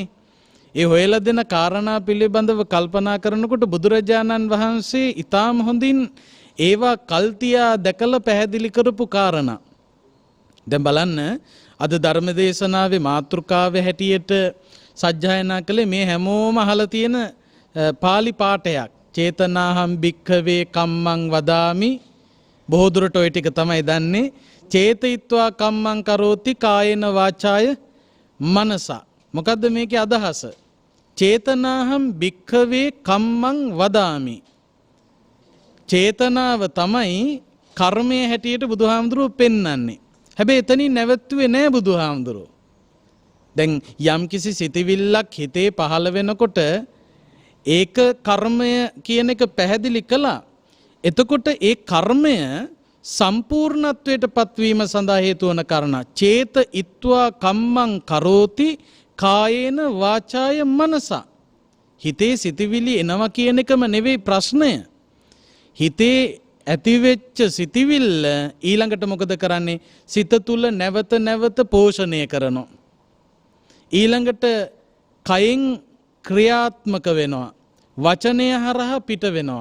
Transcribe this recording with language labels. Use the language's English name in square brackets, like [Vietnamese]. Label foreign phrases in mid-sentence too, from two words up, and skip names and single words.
[Sinhala] ඒ හොයලා දෙන කාරණා පිළිබඳව කල්පනා කරනකොට බුදුරජාණන් වහන්සේ ඊටාම හොඳින් ඒවා කල්තියා දැකලා පැහැදිලි කරපු කාරණා. දැන් බලන්න, අද ධර්ම දේශනාවේ මාතෘකාවේ හැටියට සජ්ජායනා කළේ මේ හැමෝම අහලා තියෙන පාලි පාඨයක්. [Pali] චේතනාහම් භික්ඛවේ කම්මං වදාමි. [Sinhala] බොහෝ දුරට ওই ටික තමයි දන්නේ. [Pali] චේතයිත්වා කම්මං කරෝති කායේන වාචාය මනසා. [Sinhala] මොකද්ද මේකේ අදහස? [Pali] චේතනාහම් භික්ඛවේ කම්මං වදාමි. [Sinhala] චේතනාව තමයි කර්මයේ හැටියට බුදුහාමුදුරුවෝ පෙන්වන්නේ. හැබැයි එතනින් නැවතුනේ නෑ බුදුහාමුදුරුවෝ. දැන් යම්කිසි සිතවිල්ලක් හිතේ පහළ වෙනකොට ඒක කර්මය කියන එක පැහැදිලි කළා. එතකොට ඒ කර්මය සම්පූර්ණත්වයට පත්වීම සඳහා හේතු වන කාරණා [Pali] චේත ඉත්වා කම්මං කරෝති කායේන වාචාය මනසා. [Sinhala] හිතේ සිතවිලි එනවා කියන එකම නෙවෙයි ප්‍රශ්නය. හිතේ ඇතිවෙච්ච සිතවිල්ල ඊළඟට මොකද කරන්නේ? සිත තුල නැවත නැවත පෝෂණය කරනවා. ඊළඟට කයෙන් ක්‍රියාත්මක වෙනවා, වචනය හරහා පිට වෙනවා.